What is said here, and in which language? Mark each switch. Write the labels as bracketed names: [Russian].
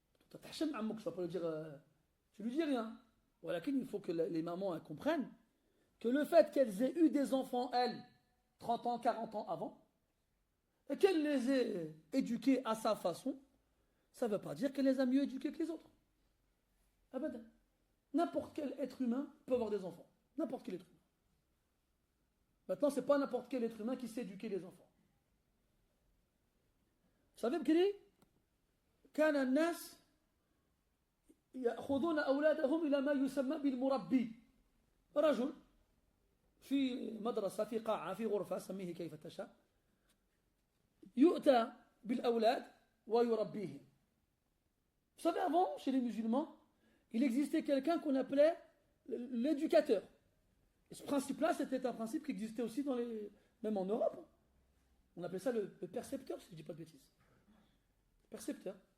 [French] Tu vas pas lui dire, tu lui dis rien. Voilà qu'il faut que les mamans elles comprennent que le fait qu'elles aient eu des enfants, elles, 30 ans, 40 ans avant, et qu'elle les ait éduqués à sa façon, ça ne veut pas dire qu'elle les a mieux éduqués que les autres. Abadan. N'importe quel être humain peut avoir des enfants. N'importe quel être humain. Maintenant, ce n'est pas n'importe quel être humain qui sait éduquer les enfants. Vous savez, [Arabic] Bkiri, كان الناس يأخذون أولادهم إلى ما يسمى بالمربي. رجل في مدرسة في قاعة في غرفة سميه كيف تشاء يؤتى بالأولاد ويربيهم. [French] Vous savez, avant, chez les musulmans, il existait quelqu'un qu'on appelait l'éducateur. Et ce principe-là, c'était un principe qui existait aussi même en Europe. On appelait ça le percepteur, si je ne dis pas de bêtises. Percepteur.